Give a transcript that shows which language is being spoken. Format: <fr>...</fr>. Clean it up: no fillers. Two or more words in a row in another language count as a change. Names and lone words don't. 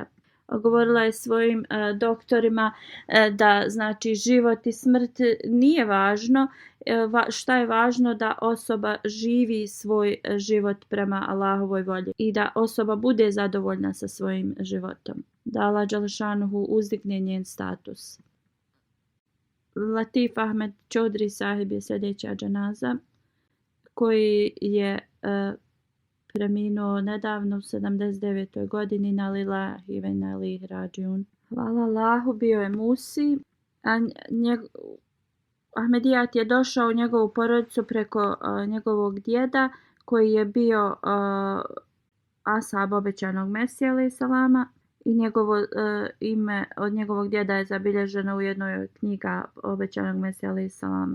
<bs>Govorila je svojim doktorima da znači život i smrt nije važno, šta je važno da osoba živi svoj život prema Allahovoj volji i da osoba bude zadovoljna sa svojim životom. Da Allah dželešanuhu uzdigne njen status. Latif Ahmed Čodri sahib je sljedeća dženaza koji je preminuo nedavno u 79. godini.</bs> <ar>إنا لله وإنا إليه راجعون.</ar> <bs>Hvala Allahu, bio je Musi. Ahmedijat je došao u njegovu porodicu preko njegovog djeda koji je bio ashab obećanog Mesija</bs> <ar>عليه السلام</ar> <bs>i njegovo ime od njegovog djeda je zabilježeno u jednoj od knjiga obećanog Mesija</bs> <ar>عليه السلام.</ar>